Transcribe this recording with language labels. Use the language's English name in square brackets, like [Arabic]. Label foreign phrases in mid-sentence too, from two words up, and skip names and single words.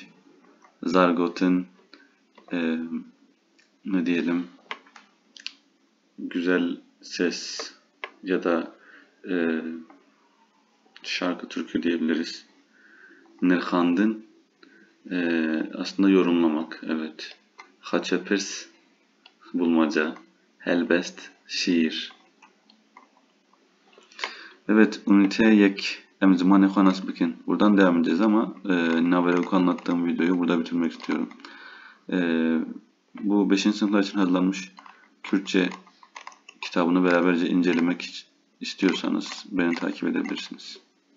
[Turkish] Zargot'un ne diyelim, güzel ses ya da şarkı türkü diyebiliriz. Nirkhandın aslında yorumlamak, evet. Haçepirs bulmaca, helbest şiir. Evet, üniteye [Kurdish] yek emzimane xwe nas bikin. [Turkish] Buradan devam edeceğiz ama Naverok'u anlattığım videoyu burada bitirmek istiyorum. Bu 5. sınıflar için hazırlanmış Kürtçe kitabını beraberce incelemek istiyorsanız beni takip edebilirsiniz.